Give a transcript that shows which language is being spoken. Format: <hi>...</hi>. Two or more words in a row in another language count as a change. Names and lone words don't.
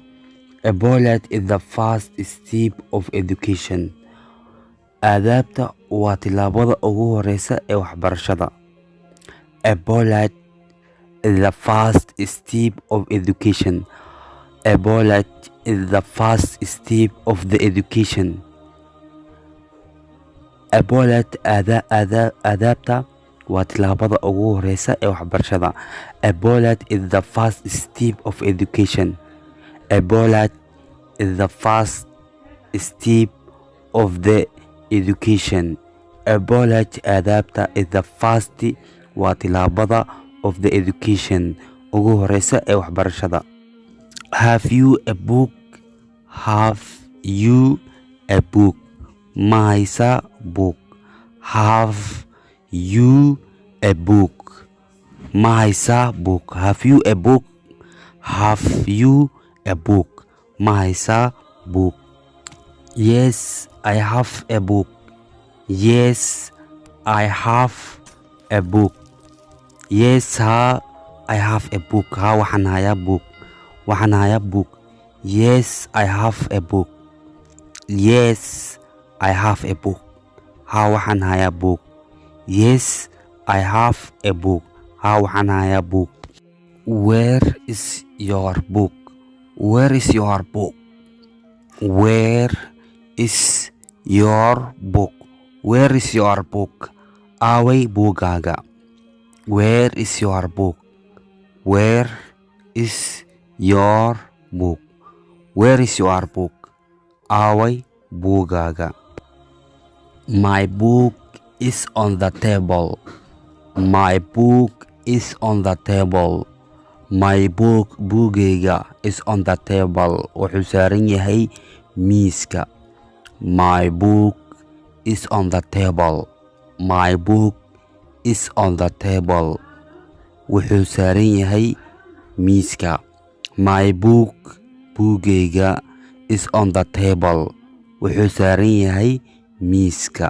<en>A polite is the first step of education.</en> <so>aadaabta waa tilaabada ugu horeysa ee waxbarashada.</so> <en>A polite is the first step of education. A polite is the first step of the education. A polite</en> <so>aadaabta waa tilaabada ugu horeysa ee waxbarashada.</so> <en>A polite is the first step of education. A polite is the first step of the education. A polite aadaabta is the first</en> <so>waa tilaabada</so> <en>of the education</en> <so>ugu horeysa ee waxbarashada.</so> <en>Have you a book? Have you a book?</en> <so>ma haysaa</so> <en>book? Have you a book?</en> <so>ma haysaa</so> <en>book? Have you a book? Have you a book?</en> <so>ma haysaa</so> <en>book? Yes, I have a book. Yes, I have a book. Yes, ha, I have a book.</en> <so>Ha, waxaan hayaa book. waxaan hayaa book.</so> <en>Yes, I have a book. Yes, I have a book.</en> <so>Ha, waxaan hayaa book.</so> <en>Yes, I have a book.</en> <so>Ha, waxaan hayaa book.</so> <en>Where is your book? Where is your book? Where is your book? Where is your book?</en> <so>Aaway buugaaga?</so> <en>Where is your book? Where is your book? Where is your book?</en> <so>Aaway buugaaga?</so> <en>My book is on the table. My book is on the table. My book, buugayga, is on the table.</en> <so>Wuxuu saaran yahay miiska.</so> <en>My book is on the table. My book is on the table.</en> <so>Wuxuu saaran yahay miiska.</so> <en>My book, buugayga, is on the table.</en> <so>Wuxuu saaran yahay miiska.</so>